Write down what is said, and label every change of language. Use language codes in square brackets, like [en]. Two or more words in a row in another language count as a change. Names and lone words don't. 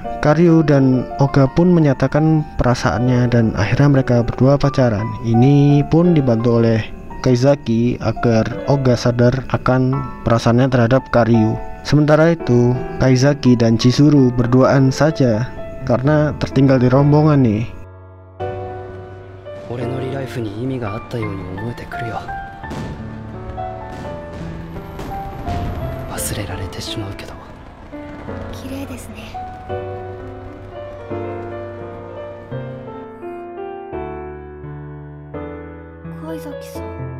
[id] Karyu dan Oga pun menyatakan perasaannya dan akhirnya mereka berdua pacaran. Ini pun dibantu oleh Kaizaki agar Oga sadar akan perasaannya terhadap Karyu. Sementara itu, Kaizaki dan Chizuru berduaan saja karena tertinggal di rombongan nih. [ja] 俺のリライフに意味があったように思えてくるよ。忘れられてしまうけど。綺麗ですね。貝崎さん。